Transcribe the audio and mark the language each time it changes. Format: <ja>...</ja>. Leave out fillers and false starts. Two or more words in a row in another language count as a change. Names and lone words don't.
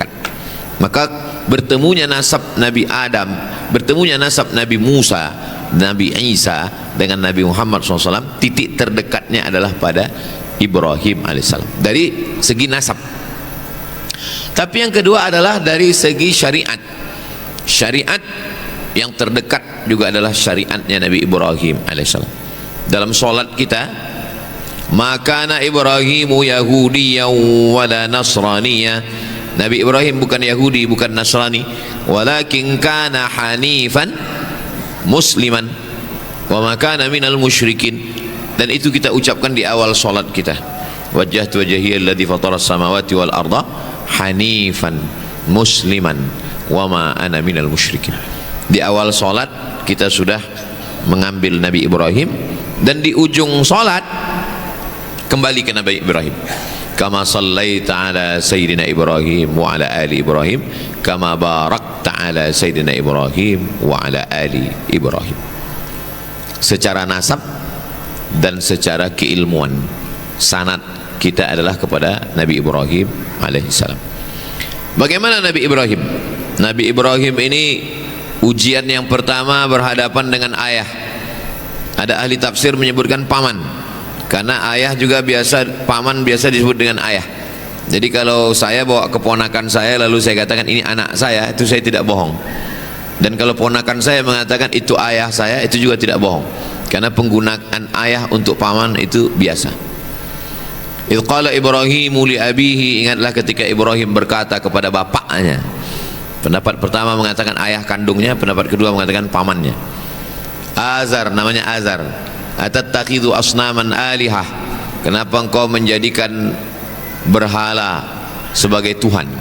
<id>Maka bertemunya nasab Nabi Adam, bertemunya nasab Nabi Musa, Nabi Isa dengan Nabi Muhammad SAW, titik terdekatnya adalah pada Ibrahim alaihissalam dari segi nasab. Tapi yang kedua adalah dari segi syariat. Syariat yang terdekat juga adalah syariatnya Nabi Ibrahim alaihissalam. Dalam solat kita, maka</id> <ar>إبراهيم يهوديا ولا نصرانيا.</ar> <id>Nabi Ibrahim bukan Yahudi, bukan Nasrani,</id> <ar>ولكن كان حنيفا مسلما وما كان من المشركين.</ar> <id>Dan itu kita ucapkan di awal solat kita.</id> <ar>وجهت وجهي للذي فطر السماوات والأرض حنيفا مسلما وما أنا من المشركين.</ar> <id>Di awal solat kita sudah mengambil Nabi Ibrahim, dan di ujung solat kembali ke Nabi Ibrahim.</id> <ar>كما صليت على سيدنا إبراهيم وعلى آل إبراهيم كما باركت على سيدنا إبراهيم وعلى آل إبراهيم.</ar> <id>Secara nasab dan secara keilmuan, sanad kita adalah kepada Nabi Ibrahim alaihissalam. Bagaimana Nabi Ibrahim? Nabi Ibrahim ini ujian yang pertama berhadapan dengan ayah. Ada ahli tafsir menyebutkan paman, karena ayah juga biasa, paman biasa disebut dengan ayah. Jadi kalau saya bawa keponakan saya lalu saya katakan ini anak saya, itu saya tidak bohong. Dan kalau ponakan saya mengatakan itu ayah saya, itu juga tidak bohong, karena penggunaan ayah untuk paman itu biasa.</id> <ar>إذ قال إبراهيم لأبيه,</ar> <id>ingatlah ketika Ibrahim berkata kepada bapaknya. Pendapat pertama mengatakan ayah kandungnya, pendapat kedua mengatakan pamannya. Azar, namanya Azar.</id> <ar>أتتخذ أصناما آلهة,</ar> <id>kenapa engkau menjadikan berhala sebagai Tuhan?</id>